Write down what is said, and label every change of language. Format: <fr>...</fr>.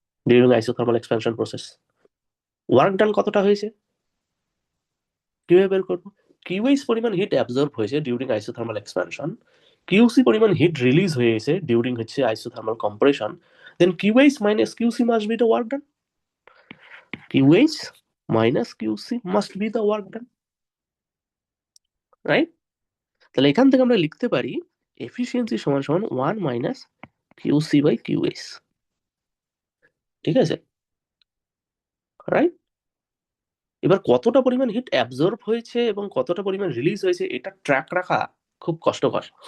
<bn>During isothermal expansion process. Work done কতটা হয়েছে? কিভাবে বের করবো? কিউএইচ পরিমাণ হিট অ্যাবজর্ব হয়েছে ডিউরিং আইসোথার্মাল এক্সপ্যানশন, কিউসি পরিমাণ হিট রিলিজ হয়েছে ডিউরিং হচ্ছে isothermal compression,</bn> <en>Then QH minus QC must be the work done. QH minus QC must be the work done, right?</en> <bn>তাহলে এখান থেকে আমরা লিখতে পারি এফিসিয়েন্সি সমান সমান 1 মাইনাস কিউসি বাই কিউএস, ঠিক আছে, রাইট? এবার কতটা পরিমাণ হিট অ্যাবজর্ব হয়েছে এবং কতটা পরিমাণ রিলিজ হয়েছে এটা ট্র্যাক রাখা খুব কষ্টকর।</bn>